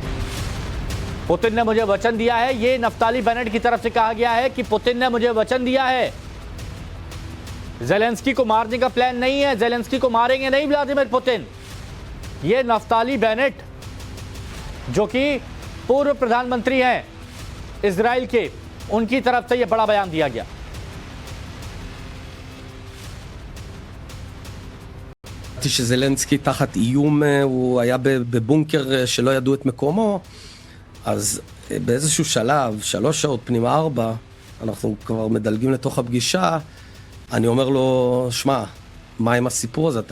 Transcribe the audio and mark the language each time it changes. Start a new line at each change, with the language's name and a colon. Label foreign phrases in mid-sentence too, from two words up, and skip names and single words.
Hindi: पुतिन ने मुझे वचन दिया है, ये नफ्ताली बेनेट की तरफ से कहा गया है कि पुतिन ने मुझे वचन दिया है, जेलेंस्की को मारने का प्लान नहीं है, जेलेंस्की को मारेंगे नहीं व्लादिमीर पुतिन। ये नफ्ताली बेनेट जो कि पूर्व प्रधानमंत्री हैं इजराइल के, उनकी तरफ से यह बड़ा बयान दिया गया।
Hebrew: שזלנסקי תחת איום, הוא היה בבונקר שלא ידעו את מקומו, אז באיזשהו שלב, 3 שעות פנימה 4, אנחנו כבר מדלגים לתוך הפגישה, אני אומר לו, שמע, מה עם הסיפור הזה?